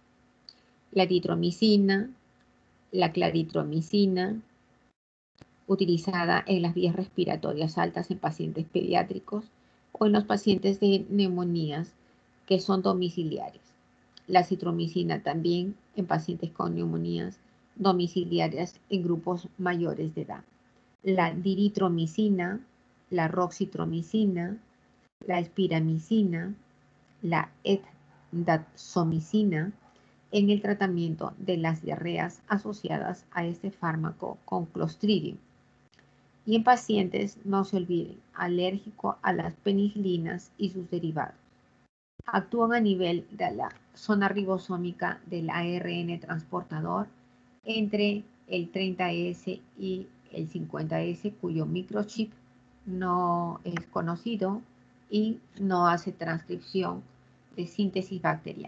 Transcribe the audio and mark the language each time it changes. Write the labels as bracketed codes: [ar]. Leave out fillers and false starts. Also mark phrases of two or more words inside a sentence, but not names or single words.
[es] La eritromicina, la claritromicina, utilizada en las vías respiratorias altas en pacientes pediátricos o en los pacientes de neumonías que son domiciliares. La citromicina también en pacientes con neumonías domiciliarias en grupos mayores de edad. La diritromicina, la roxitromicina, la espiramicina, la etdaxomicina, en el tratamiento de las diarreas asociadas a este fármaco con Clostridium. Y en pacientes, no se olviden, alérgicos a las penicilinas y sus derivados. Actúan a nivel de la zona ribosómica del ARN transportador entre el 30S y el 50S, cuyo microchip no es conocido y no hace transcripción de síntesis bacteriana.